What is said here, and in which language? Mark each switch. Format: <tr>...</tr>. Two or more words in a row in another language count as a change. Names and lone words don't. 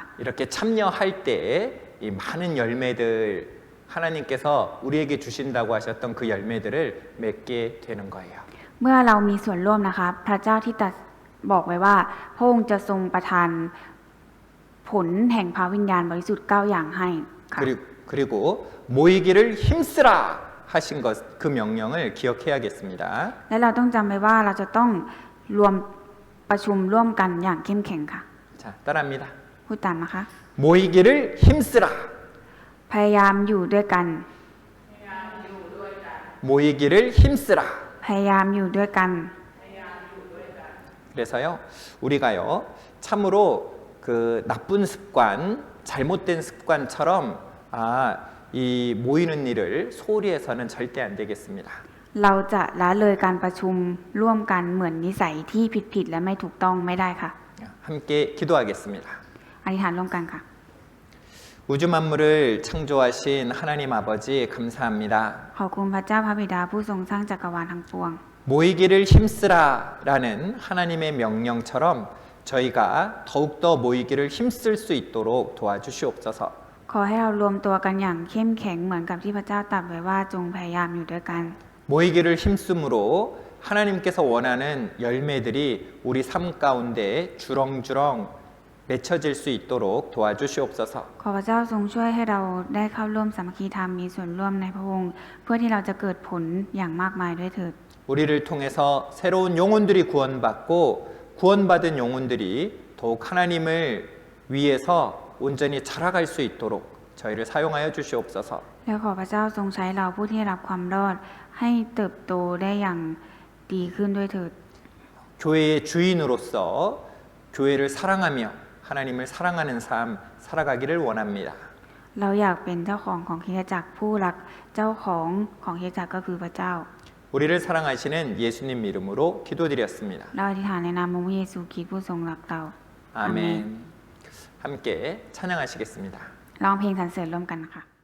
<ko>이렇게 참여할 때 이 많은 열매들 하나님께서 우리에게 주신다고 하셨던 그 열매들을 맺게 되는 거예요.</ko> <th>เมื่อเรามีส่วนร่วมนะคะพระเจ้าที่ตรัสบอกไว้ว่าพระองค์จะทรงประทานผลแห่งพระวิญญาณบริสุทธิ์9อย่างให้ค่ะ</th> <ko>그리고 모이기를 힘쓰라 하신 것, 그 명령을 기억해야겠습니다.</ko> <th>และเราต้องจำไว้ว่าเราจะต้องรวมประชุมร่วมกันอย่างเข้มแข็งค่ะ</th> <ko>자, 따라합니다.</ko> <th>พูดตามนะคะ</th> <ko>모이기를 힘쓰라.</ko> <th>พยายามอยู่ด้วยกัน</th> <ko>모이기를 힘쓰라.</ko> <th>พยายามอยู่ด้วยกัน</th> <ko>그래서요, 우리가요, 참으로 그 나쁜 습관, 잘못된 습관처럼 이 모이는 일을 소홀히 해서는 절대 안 되겠습니다.</ko> <th>เราจะละเลยการประชุมร่วมกันเหมือนนิสัยที่ผิดและไม่ถูกต้องไม่ได้ค่ะ</th> <ko>함께 기도하겠습니다.</ko> <th>อธิษฐานร่วมกันค่ะ</th> <ko>우주 만물을 창조하신 하나님 아버지 감사합니다.</ko> <th>ขอบคุณพระเจ้าพระบิดาผู้ทรงสร้างจักรวาลทั้งปวง</th> <ko>모이기를 힘쓰라라는 하나님의 명령처럼 저희가 더욱더 모이기를 힘쓸 수 있도록 도와주시옵소서.</ko> <th>ขอให้เรารวมตัวกันอย่างเข้มแข็งเหมือนกับที่พระเจ้าตรัสไว้ว่าจงพยายามอยู่ด้วยกัน</th> <ko>모이기를 힘쓰므로 하나님께서 원하는 열매들이 우리 삶 가운데 주렁주렁 맺혀질 수 있도록 도와주시옵소서.</ko> <th>ขอพระเจ้าทรงช่วยให้เราได้เข้าร่วมสามัคคีธรรมมีส่วนร่วมในพระองค์เพื่อที่เราจะเกิดผลอย่างมากมายด้วยเถิด</th> <ko>우리를 통해서 새로운 영혼들이 구원받고 구원받은 영혼들이 더욱 하나님을 위해서 온전히 자라갈 수 있도록 저희를 사용하여 주시옵소서.</ko> <th>และขอพระเจ้าทรงใช้เราผู้ที่รับความรอดให้เติบโตได้อย่างดีขึ้นด้วยเถิด</th> <ko>교회의 주인으로서 교회를 사랑하며 하나님을 사랑하는 삶 살아가기를 원합니다.</ko> <th>เราอยากเป็นเจ้าของคริสตจักรผู้รักเจ้าของคริสตจักรก็คือพระเจ้า</th> <ko>우리를 사랑하시는 예수님 이름으로 기도드렸습니다.</ko> <th>เราอธิษฐานในนามพระเยซูคริสต์ผู้ทรงรักเรา</th> <ko>아멘. 함께 찬양하시겠습니다.</ko> <th>ร้องเพลงสรรเสริญร่วมกันค่ะ</th>